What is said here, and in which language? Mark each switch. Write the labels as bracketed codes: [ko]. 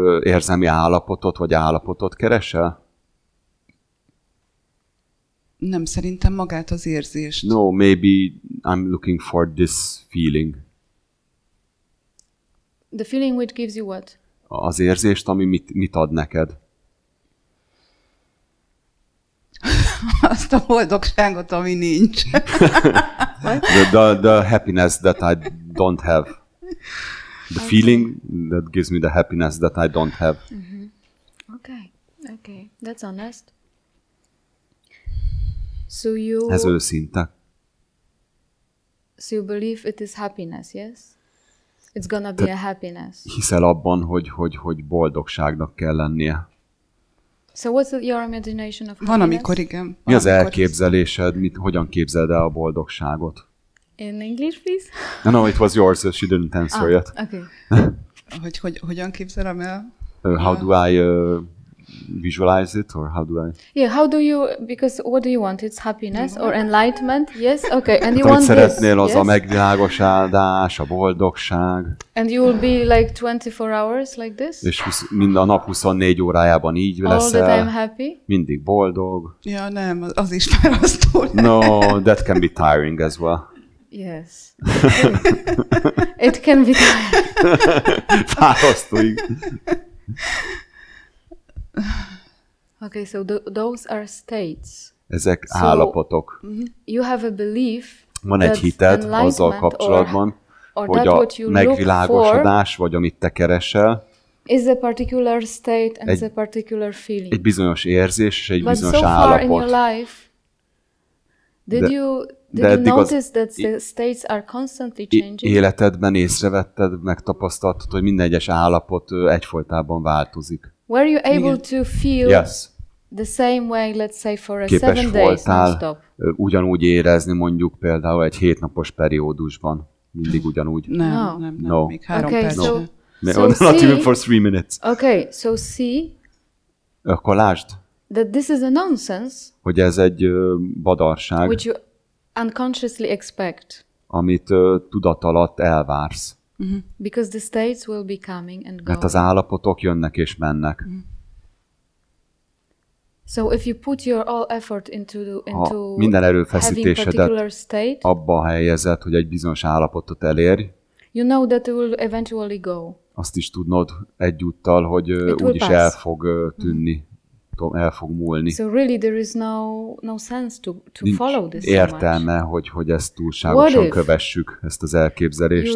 [hu] Érzelmi állapotot vagy állapotot keresel? Nem, szerintem magát az érzést. [en] No, maybe I'm looking for this feeling. The feeling which gives you what? [hu] Az érzést, ami mit ad neked? Azt a boldogságot, ami nincs. [en] the happiness that I don't have. The feeling that gives me the happiness that I don't have. Mm-hmm. Okay, that's honest. So [hu] ez őszinte. [en] So you believe it is happiness, yes? It's gonna be a happiness. [hu] Hiszel abban, hogy boldogságnak kell lennie. [en] So what's your imagination of happiness? [hu] Van, amikor igen. Mi az elképzelésed? Hogyan képzeld el a boldogságot? [en] In English, please? No, it was yours, so she didn't answer yet. Okay. [hu] Hogyan képzelem el? [en] How do I visualize it, or how do I? Yeah, how do you? Because what do you want? It's happiness or enlightenment? Yes. Okay, and you [hu] hát, [en] want [hu] szeretnél [en] this? [hu] Az a megvilágosodás, a boldogság. [en] And you will be like 24 hours like this? [hu] És minden nap 24 órájában így leszel. [en] All the time happy? [hu] Mindig boldog. Ja, nem, az is fárasztó. [en] No, that can be tiring as well. Yes. It can be tiring. [hu] Fárasztó. [en] Okay, so those are states. [hu] Ezek állapotok. [en] You have a belief. [hu] Van egy hited azzal kapcsolatban, hogy a megvilágosodás, vagy amit te keresel, [en] is a particular state and is a particular feeling. [hu] Egy bizonyos érzés és egy bizonyos [en] so [hu] állapot. [en] Far in your life, did you notice that the states are constantly changing? [hu] Életedben észrevetted, megtapasztaltad, hogy minden egyes állapot egyfolytában változik. [en] Were you able to feel the same way, let's say for a 7 days non-stop? [hu] Ugyanúgy érezni mondjuk például egy 7 napos periódusban. Mindig ugyanúgy. Nem, még 3 perc. [en] No. Not even for 3 minutes. Okay, so see. [hu] Akkor lásd. [en] That this is a nonsense. [hu] Hogy ez egy badarság. [en] Which you unconsciously expect. [hu] Amit tudat alatt elvársz. [en] Because the states will be coming and going. [hu] Mert az állapotok jönnek és mennek. [en] So if you put your all effort into [hu] minden erőfeszítésedet abba helyezed, hogy egy bizonyos állapotot elérj, [en] you know that it will eventually go. [hu] Azt is tudnod egyúttal, hogy úgyis el fog tűnni, el fog múlni. [en] So really there is no sense to follow this. [hu] Értelme, hogy ezt túlságosan kövessük, ezt az elképzelést.